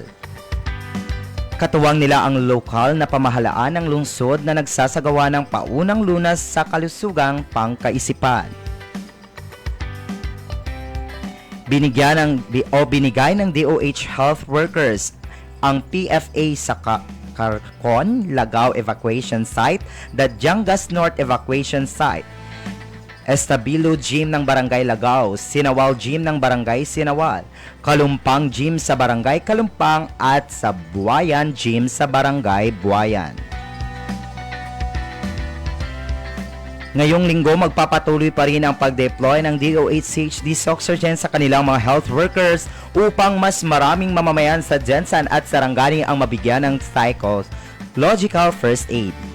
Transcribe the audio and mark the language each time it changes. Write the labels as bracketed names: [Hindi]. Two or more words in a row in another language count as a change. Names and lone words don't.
[Filipino] Katuwang nila ang lokal na pamahalaan ng lungsod na nagsasagawa ng paunang lunas sa kalusugang pangkaisipan. Binigay ng DOH [English] health workers [Filipino] ang PFA sa Carcon, Lagao Evacuation Site, the Jangas North Evacuation Site, Estabilo Gym ng Barangay Lagao, Sinawal Gym ng Barangay Sinawal, Kalumpang Gym sa Barangay Kalumpang at sa Buayan Gym sa Barangay Buayan. Ngayong linggo, magpapatuloy pa rin ang pag-deploy ng DOH-HD SOCS Surgeon sa kanilang mga [English] health workers [Filipino] upang mas maraming mamamayan sa Jensan at Sarangani ang mabigyan ng [English] psychological first aid.